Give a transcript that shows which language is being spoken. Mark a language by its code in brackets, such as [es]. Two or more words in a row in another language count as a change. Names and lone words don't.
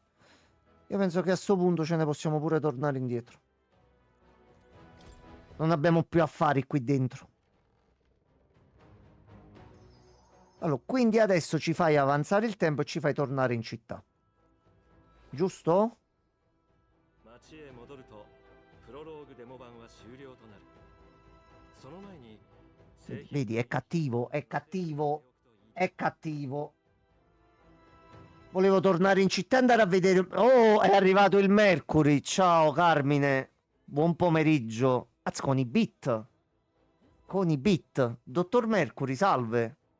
[it] Io penso che a sto punto ce ne possiamo pure tornare indietro. Non abbiamo più affari qui dentro. Allora, quindi adesso ci fai avanzare il tempo e ci fai tornare in città. Giusto? [ja] 町へ戻るとプロローグデモ版は終了となる。その前に [it] Vedi, è cattivo, è cattivo, è cattivo. Volevo tornare in città e andare a vedere... Oh, è arrivato il Mercury. Ciao, Carmine. Buon pomeriggio. Azz, con i bit. Con i bit. Dottor Mercury, salve.